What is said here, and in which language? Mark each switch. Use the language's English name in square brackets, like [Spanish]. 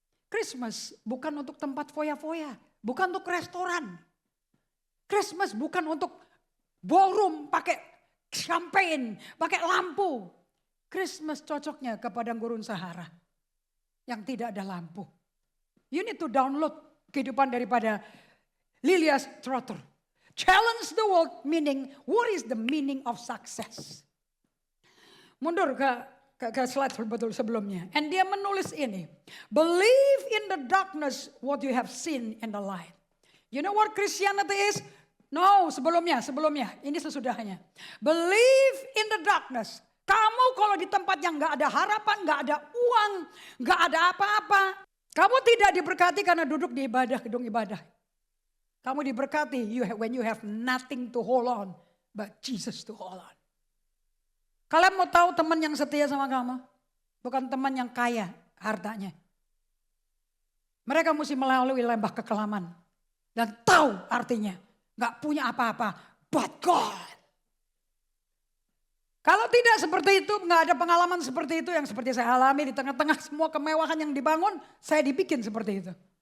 [Indonesian] Christmas bukan untuk tempat foya-foya. Bukan untuk restoran. Christmas bukan untuk ballroom pakai champagne, pakai lampu. Christmas cocoknya ke padang gurun Sahara yang tidak ada lampu. [English] You need to download [Indonesian] kehidupan daripada [English] Lilias Trotter. Challenge the world meaning, what is the meaning of success? [Indonesian] Mundur ke slide betul sebelumnya. And dia menulis ini. [English] Believe in the darkness what you have seen in the light. You know what Christianity is? No, [Indonesian] sebelumnya. Ini sesudahnya. [English] Believe in the darkness. Kamu [Indonesian] Kamu kalau di tempat yang gak ada harapan, gak ada uang, gak ada apa-apa. Kamu tidak diberkati karena duduk di ibadah, gedung ibadah. Kamu diberkati [English] when you have nothing to hold on, but Jesus to hold on. [Indonesian] Kalian mau tahu teman yang setia sama kamu? Bukan teman yang kaya hartanya. Mereka mesti melalui lembah kekelaman. Dan tahu artinya, gak punya apa-apa, [English] but God. [Indonesian] Kalau tidak seperti itu, nggak ada pengalaman seperti itu yang seperti saya alami di tengah-tengah semua kemewahan yang dibangun, saya dibikin seperti itu.